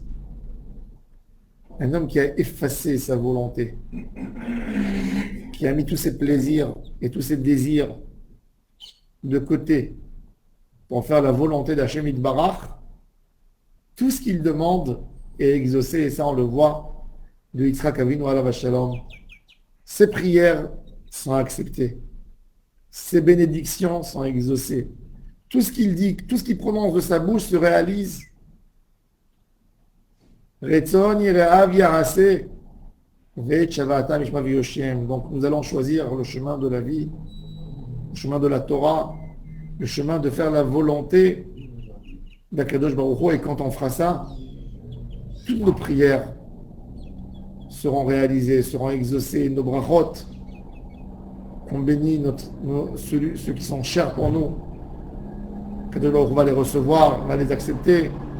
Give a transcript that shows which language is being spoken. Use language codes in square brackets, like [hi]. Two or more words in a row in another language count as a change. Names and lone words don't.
[fr] Un homme qui a effacé sa volonté, qui a mis tous ses plaisirs et tous ses désirs de côté pour faire la volonté d'Hachem Yitbarach, tout ce qu'il demande est exaucé, et ça on le voit de Yitzhak Avinu [he] עליו השלום. [fr] Ses prières sont acceptées. ses bénédictions sont exaucées. Tout ce qu'il dit, tout ce qu'il prononce de sa bouche se réalise. [he] רצון יראיו יעשה ואת שועתם ישמע ויושיעם. [fr] Donc nous allons choisir le chemin de la vie, le chemin de la Torah, le chemin de faire la volonté d'Akadosh Baruch Hu. Et quand on fera ça, toutes nos prières seront réalisées, seront exaucées. Nos brachot, qu'on bénit ceux qui sont chers pour nous, Akadosh Baruch Hu va les recevoir, va les accepter.